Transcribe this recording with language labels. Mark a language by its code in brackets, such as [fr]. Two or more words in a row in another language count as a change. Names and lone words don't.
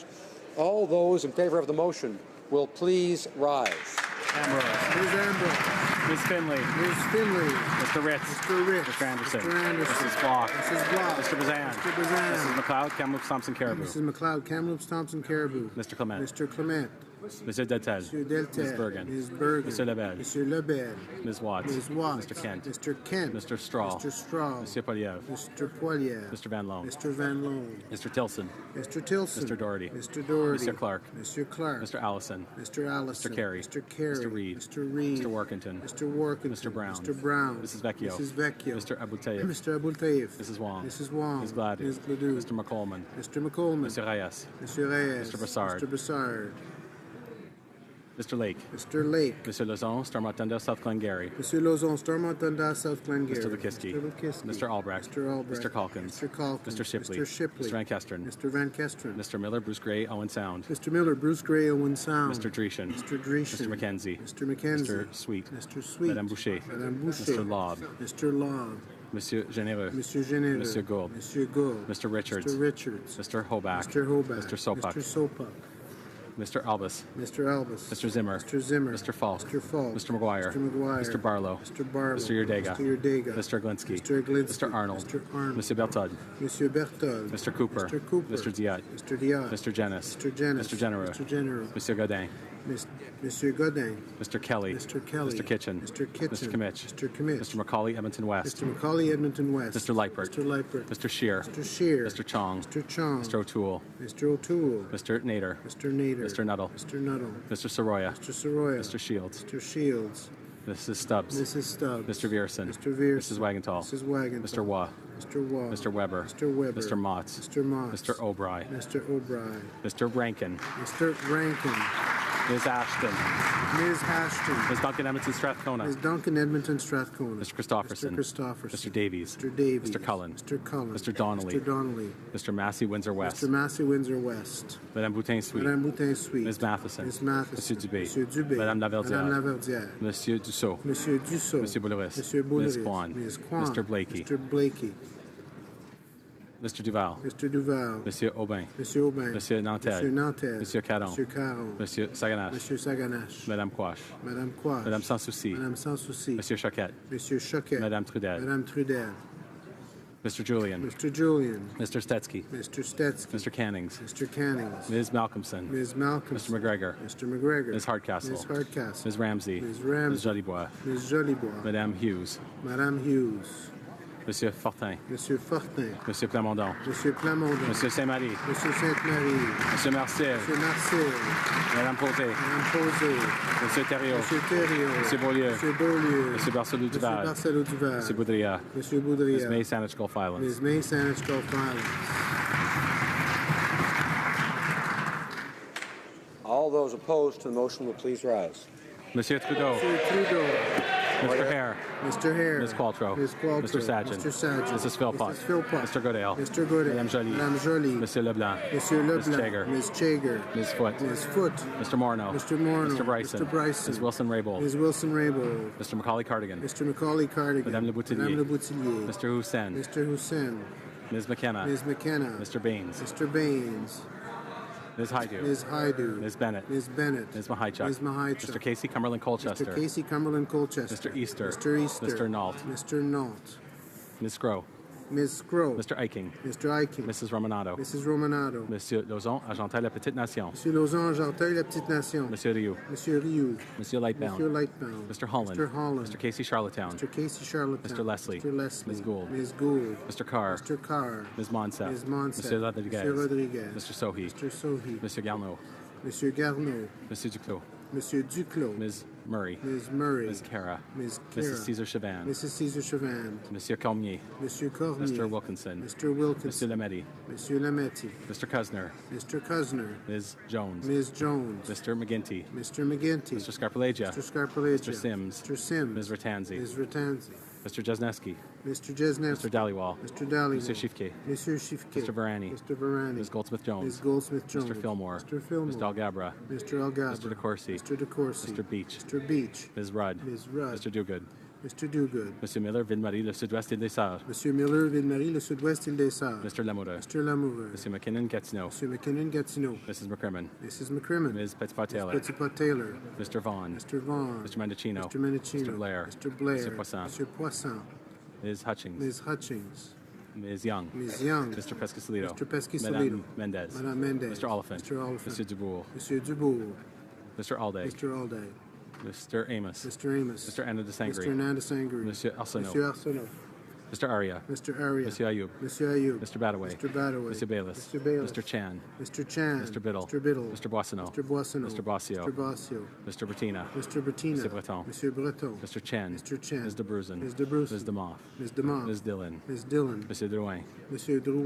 [en] All those in favour of the motion will please rise. Ambrose. Ms. Ambrose. Ms. Finley. Ms. Finley. Mr. Ritz. Mr. Ritz. Mr. Anderson. Mr. Anderson. Mrs. Block. Mrs. Block. Mr. Bazan. Mr. Bazan. Mrs. McLeod, Kamloops, Thompson, Caribou. Mrs. McLeod, Kamloops, Thompson, Caribou. Mr. Clement. Mr. Clement. Monsieur Deltel. Monsieur Deltel. Ms. Bergen. Ms. Bergen. Monsieur Lebel. Monsieur Lebel. Ms. Watts. Ms. Watts. Mr. Kent. Mr. Kent. Mr. Straw. Mr. Straw. Monsieur Poliev. Mr. Poilievre. Mr. Van Loan. Mr. Van Loan. Mr. Tilson. Mr. Tilson. Mr. Doherty. Mr. Doherty. Mr. Clark. Mr. Clark. Mr. Allison. Mr. Allison. Mr. Carey. Mr. Carey. Mr. Reed. Mr. Reed. Mr. Workington. Mr. Workington. Mr. Brown. Mr. Brown. Mrs. Vecchio. Mrs. Vecchio. Mr. Abultayev. Mr. Abultayev. Mrs. Wong. Mrs. Wong. Ms. Gladue. Ms. Gladue. Mr. McColeman. Mr. McColeman. Mr. Reyes. Mr. Reyes. Mr. Brassard. Mr. Brassard. Mr. Lake. Mr. Lake. Mr. Lozon, Stormont-Dundas, South Glengarry. Mr. Lozon, Stormont-Dundas, South Glengarry. Mr. Lakisky. Mr. Lakisky. Mr. Albrecht. Mr. Albrecht. Mr. Calkins. Mr. Calkins. Mr. Shipley. Mr. Shipley. Mr. Van Kesteren. Mr. Van Kesteren. Mr. Miller, Bruce Gray, Owen Sound. Mr. Miller, Bruce Gray, Owen Sound. Mr. Dreeshen. Mr. Dreeshen. Mr. McKenzie. Mr. McKenzie. Mr. Sweet. Mr. Sweet. Madame Boucher. Madame Boucher. Mr. Lobb. Mr. Lobb. Monsieur Généreux. Monsieur Généreux. Monsieur Gould. Monsieur Gould. Mr. Richards. Mr. Richards. Mr. Hoback. Mr. Hoback. Mr. Sopak. Mr. Sopak. Mr. Albus. Mr. Albus. Mr. Zimmer. Mr. Zimmer. Mr. Falk. Mr. Falk. Mr. McGuire. Mr. McGuire. Mr. Barlow. Mr. Barlow. Mr. Yerdega. Mr. Yerdega. Mr. Glinsky. Mr. Glinsky. Mr. Arnold. Mr. Arnold. Monsieur Berthold. Monsieur Berthold. Mr. Cooper. Mr. Cooper. Mr. Diat. Mr. Diat. Mr. Jenis. Mr. Jenis. Mr. Genereux. Mr. Genereux. Monsieur Godin. Monsieur Godin. Mr. Kelly. Mr. Kelly. Mr. Kitchen. Mr. Kitchen. Mr. Kimmich. Mr. Kimmich. Mr. Macaulay, Edmonton West. Mr. Macaulay, Edmonton West. Mr. Leipert. Mr. Leipert. Mr. Shear. Mr. Shear. Mr. Chong. Mr. Chong. Mr. O'Toole. Mr. O'Toole. Mr. Nader. Mr. Nader. Mr. Nuttall. Mr. Nuttall. Mr. Soroya. Mr. Soroya. Mr. Shields. Mr. Shields. Mrs. Stubbs. Mrs. Stubbs. Mr. Vierson. Mr. Vierson. Mrs. Wagenthal. Mrs. Wagenthal. Mr. Waugh. Mr. Waugh. Mr. Weber. Mr. Weber. Mr. Motts. Mr. Motts. Mr. O'Bry. Mr. O'Bry. Mr. Rankin. Mr. Rankin. Ms. Ashton. Ms. Ashton. Ms. Duncan Edmonton Strathcona. Ms. Duncan Edmonton Strathcona. Mr. Christopherson. Mr. Christopherson. Mr. Davies. Mr. Davies. Mr. Cullen. Mr. Cullen. Mr. Donnelly. Mr. Donnelly. Mr. Massey, Windsor West. Mr. Massey, Windsor West. Madame Boutin Sweet. Madame Boutin Sweet. Ms. Matheson. Ms. Matheson. Monsieur Dubé. Monsieur Dubé. Madame Laverdière. Madame Laverdière. Monsieur Dussault. Monsieur Dussault. Monsieur Boulouris. Monsieur Boulouris. Ms. Kwan. Ms. Kwan. Mr. Blakey. Mr. Blakey. Mr. Duval. Mr. Duval. Monsieur Aubin. Monsieur Aubin. Monsieur Nantel. Monsieur Nantel. Monsieur Caron. Monsieur Caron. Monsieur Saganache. Monsieur Saganache. Madame Quash. Madame Quash. Madame Sans Souci. Madame Sans Souci. Monsieur Choquette. Monsieur Choquette. Madame Trudel. Madame Trudel. Mr. Julian. Mr. Julian. Mr. Stetsky. Mr. Stetsky. Mr. Cannings. Mr. Cannings. Ms. Malcolmson. Ms. Malcolmson. Mr. McGregor. Mr. McGregor. Ms. Hardcastle. Ms. Hardcastle. Ms. Ramsey. Ms. Ramsey. Ms. Jolibois. Ms. Jolibois. Madame Hughes. Madame Hughes. Monsieur Fortin. Monsieur Fortin. Monsieur Plamondon. Monsieur Plamondon. Monsieur Saint-Marie. Monsieur Sainte-Marie. Monsieur Marcel. Monsieur Marcel. Madame Posé. Madame Posé. Monsieur Thériault. Monsieur Thériault. Monsieur Beaulieu. Monsieur Beaulieu. Monsieur Barcelou Duval. Monsieur Barcelou Duval. Monsieur Boudria. Monsieur Boudria. Ms. May Saanich Gulf Islands. Ms. May Saanich Gulf Islands. All those opposed to the motion will please rise. Monsieur Trudeau. Monsieur Trudeau. Mr. Hare. Mr. Hare. Ms. Qualtrough. Ms. Qualtrough. Mr. Sargent. Mr. Sargent. Mrs. Philpott. Mrs. Philpott. Mr. Goodale. Mr. Goodale. Madame Joly. Madame Joly. Monsieur Leblanc. Monsieur Leblanc. Ms. Chager. Ms. Chager. Ms. Foote. Ms. Foote. Mr. Morneau. Mr. Morneau. Mr. Bryson. Mr. Bryson. Ms. Wilson-Raybould. Ms. Wilson-Raybould. Mr. Macaulay Cardigan. Mr. Macaulay Cardigan. Madame Le Boutillier. Madame Le Boutillier. Mr. Hussein. Mr. Hussein. Ms. McKenna. Ms. McKenna. Mr. Baines. Mr. Baines. Ms. Haidu. Ms. Haidu. Ms. Bennett. Ms. Bennett. Ms. Mahichuk. Ms. Mahichuk. Mr. Casey Cumberland Colchester. Mr. Casey Cumberland Colchester. Mr. Easter. Mr. Easter. Mr. Nault. Mr. Nault. Ms. Scrow. Ms. Scrow. Mr. Eiking. Mr. Eiking. Mrs. Romanado. Mrs. Romanado. Monsieur Lozon, Argenteuil, La Petite Nation. Monsieur Lozon, Argenteuil, La Petite Nation. Monsieur Rioux. Monsieur Rioux. Monsieur Lightbound. Monsieur Lightbound. Mr. Holland. Mr. Holland. Mr. Casey Charlottetown. Mr. Casey Charlottetown. Mr. Leslie. Mr. Leslie. Ms. Gould. Ms. Gould. Mr. Carr. Mr. Carr. Ms. Monsef. Ms. Monsef. Monsieur Rodriguez. Monsieur Rodriguez. Mr. Sohi. Mr. Sohi. Monsieur Garneau. Monsieur Garneau. Monsieur Duclos. Monsieur Duclos. Ms. Murray. Ms. Murray. Ms. Kara. Ms. Kara. Mrs. Caesar Chavan. Mrs. Caesar Chavan. Monsieur Cormier. Monsieur Cormier. Mr. Wilkinson. Mr. Wilkinson. Monsieur Lametti. Monsieur Lametti. Mr. Kuzner. Mr. Kuzner. Ms. Jones. Ms. Jones. Mr. McGinty. Mr. McGinty. Mr. Scarpellegia. Mr. Scarpellegia. Mr. Sims. Mr. Sims. Ms. Ratanzi. Ms. Ratanzi. Mr. Jesneski. Mr. Jesneski. Mr. Dhaliwal. Mr. Dhaliwal. Monsieur Shifke. Monsieur Shifke. Mr. Varani. Mr. Varani. Ms. Goldsmith-Jones. Ms. Goldsmith-Jones. Mr. Fillmore. Mr. Fillmore. Mr. Algabra. Mr. Algabra. Mr. DeCourcy. Mr. DeCourcy. Mr. Beach. Mr. Beach. Ms. Rudd. Ms. Rudd. Mr. Dogood. Mr. Dogood. Monsieur Miller, Ville-Marie, le Sud-Ouest Île des Sœurs. Monsieur Miller, Ville-Marie, le Sud-Ouest Île des Sœurs. Mr. Lamoureux. Mr. Lamoureux. Monsieur McKinnon, Gatineau. Monsieur McKinnon, Gatineau. Mrs. McCrimmon. Mrs. McCrimmon. Ms. Petitpas-Taylor. Ms. Petitpas-Taylor. Mr. Vaughn. Mr. Vaughn. Mr. Mendocino. Mr. Mendocino. Mr. Blair. Mr. Blair. Mr. Poisson. Mr. Poisson. Ms. Hutchings. Ms. Hutchings. Ms. Young. Ms. Young. Mr. Pescasolido. Mr. Pescasolido. Madame Mendez. Madame Mendez. Mr. Oliphant. Mr. Oliphant. Monsieur Dubourg. Monsieur Dubourg. Mr. Alday. Mr. Alday. Mr. Amos. Mr. Amos. Mr. Anna de Sangre. Mr. Ananda Sangri. Monsieur Arsenault. Monsieur Arsenault. Mr. Aria. Mr. Aria. Monsieur Ayoub. Monsieur Ayoub. Mr. Badaway. Mr. Badaway. Monsieur Bayless. Mr. Bayless. Mr. Chan. Mr. Chan. Mr. Biddle. Mr. Biddle. Mr. Boissonneau. Mr. Boissonneau. Mr. Bossio. Mr. Bossio. Mr. Bertina. Mr. Bertina. Monsieur Breton. Monsieur Breton. Mr. Chen. Mr. Chen. Ms. de Bruzen. Ms. de Bruzen. Ms. DeMoff. Ms. DeMoff. Ms. Dillon. Ms. Dillon. Monsieur Drouin. Monsieur Drouin.